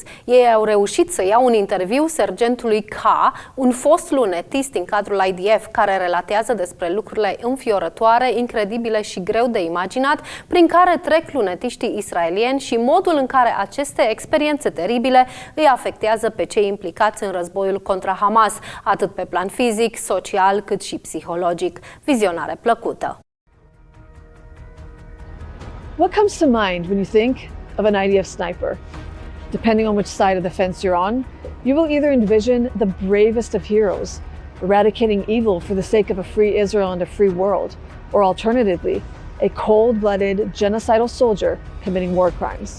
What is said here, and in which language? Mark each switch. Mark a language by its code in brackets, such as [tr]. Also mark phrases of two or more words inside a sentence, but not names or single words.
[ro] Ei au reușit să iau un interviu Sergentului K, un fost lunetist în cadrul IDF, care relatează despre lucrurile înfiorătoare, incredibile și greu de imaginat prin care trec lunetiștii israelieni și modul în care aceste experiențe teribile îi afectează pe cei implicați în războiul contra Hamas, atât pe plan fizic, social, cât și psihologic. Vizionare plăcută! [en] What comes to mind when you think of an IDF sniper? Depending on which side of the fence you're on, you will either envision the bravest of heroes, eradicating evil for the sake of a free Israel and a free world, or alternatively, a cold-blooded, genocidal soldier committing war crimes.